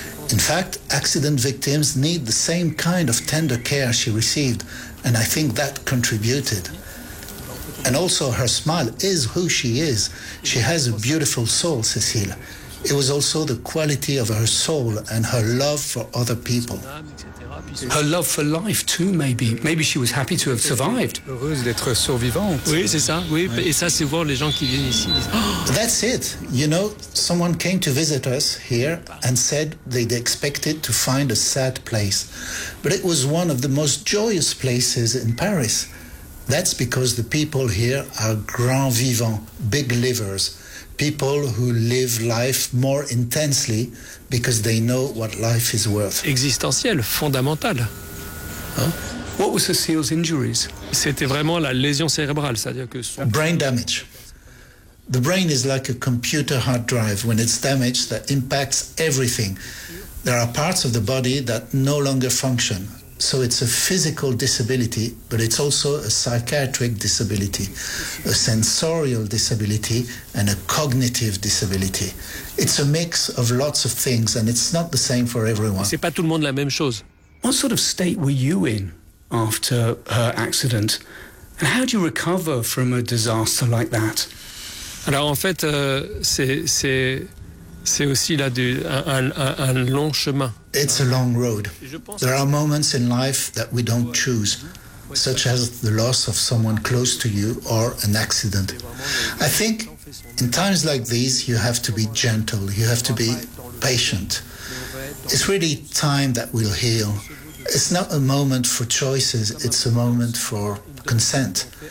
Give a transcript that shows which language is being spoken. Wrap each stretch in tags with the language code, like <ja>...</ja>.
<en>In fact, accident victims need the same kind of tender care she received, and I think that contributed. And also, her smile is who she is. She has a beautiful soul, Cécile. It was also the quality of her soul and her love for other people. Her love for life, too, maybe. Maybe she was happy to have survived.</en> <fr>Heureuse d'être survivante. Oui, c'est ça. Oui, et ça, c'est voir les gens qui viennent ici.</fr> <en>That's it. You know, someone came to visit us here and said they'd expected to find a sad place. But it was one of the most joyous places in Paris. That's because the people here are</en> <fr>grand vivants,</fr> <en>big livers, people who live life more intensely because they know what life is worth.</en> <fr>Existentiel, fondamental. Huh?</fr> <en>What were Cécile's injuries?</en> <fr>C'était vraiment la lésion cérébrale, c'est-à-dire que...</fr> <en>Brain damage. The brain is like a computer hard drive. When it's damaged, that impacts everything. There are parts of the body that no longer function. So it's a physical disability, but it's also a psychiatric disability, a sensorial disability, and a cognitive disability. It's a mix of lots of things, and it's not the same for everyone.</en> <fr>C'est pas tout le monde la même chose.</fr> <en>What sort of state were you in after her accident? And how do you recover from a disaster like that?</en> <fr>Alors, en fait, c'est aussi là un long chemin.</fr> <en>It's a long road. There are moments in life that we don't choose, such as the loss of someone close to you or an accident. I think in times like these, you have to be gentle, you have to be patient. It's really time that will heal. It's not a moment for choices, it's a moment for consent.</en>